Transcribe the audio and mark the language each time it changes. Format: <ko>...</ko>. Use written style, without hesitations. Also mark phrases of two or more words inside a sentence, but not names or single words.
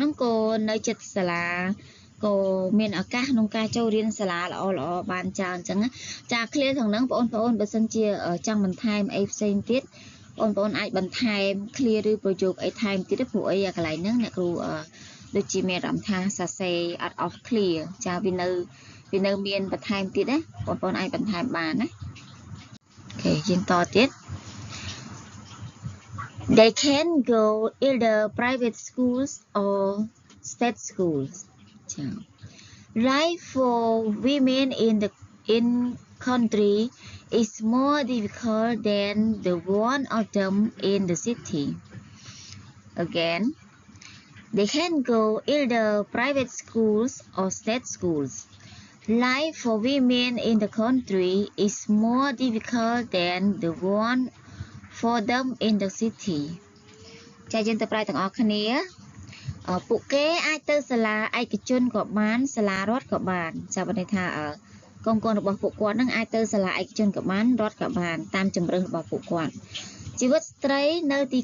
<km>ហ្នឹងក៏នៅចិត្តសាលាក៏មានឱកាសក្នុងការចូលរៀនសាលាល្អបានច្រើនអញ្ចឹងចាឃ្លាទាំងហ្នឹងបងប្អូនបើសិនជាចង់បន្ថែមអីផ្សេងទៀតបងប្អូនអាចបន្ថែមឃ្លាឬប្រយោគអីថែមទៀតព្រោះអីកន្លែងហ្នឹងអ្នកគ្រូដូចជាមានអារម្មណ៍ថាសរសេរអត់អស់ clear ចាវានៅមានបន្ថែមទៀតណាបងប្អូនអាចបន្ថែមបានណាអូខេយើងតទៀត</km> <en>They can go either private schools or state schools ចា Life for women in country is more difficult than the one of them in the city again They can go either private schools or state schools. Life for women in the country is more difficult than the one for them in the city.</en> <km>ចាយើងទៅប្រែទាំងអស់គ្នាពួកគេអាចទៅសាលាឯកជនក៏បានសាលារដ្ឋក៏បានចាបើន័យថាកូនរបស់ពួកគាត់នឹងអាចទៅសាលាឯកជនក៏បានរដ្ឋក៏បានតាមជំរឿនរបស់ពួកគាត់ជីវិតស្ត្រីនៅទី</km>